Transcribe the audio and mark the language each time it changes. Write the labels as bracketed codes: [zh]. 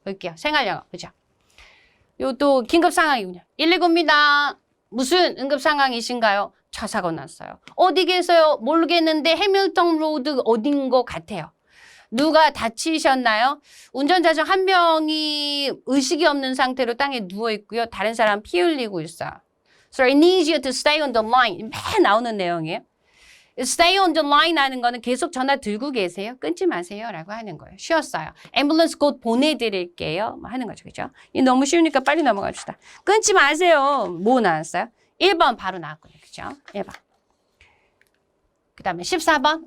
[ko] 볼게요. 생활 영어. 그죠? 요또 긴급 상황이군요. 119입니다. 무슨 응급 상황이신가요? 차 사고 났어요. 어디 계세요? 모르겠는데 해밀턴 로드 어딘 것 같아요. 누가 다치셨나요? 운전자 중 한 명이 의식이 없는 상태로 땅에 누워 있고요. 다른 사람 피 흘리고 있어요. [en] So I need you to stay on the line. [ko] 매일 나오는 내용이에요. [en] Stay on the line [ko] 하는 거는 계속 전화 들고 계세요. 끊지 마세요. 라고 하는 거예요. 쉬었어요. 앰뷸런스 곧 보내드릴게요. 하는 거죠. 그죠? 이 너무 쉬우니까 빨리 넘어갑시다. 끊지 마세요. 뭐 나왔어요? 1번 바로 나왔거든요. 그죠? 1번. 그 다음에 14번.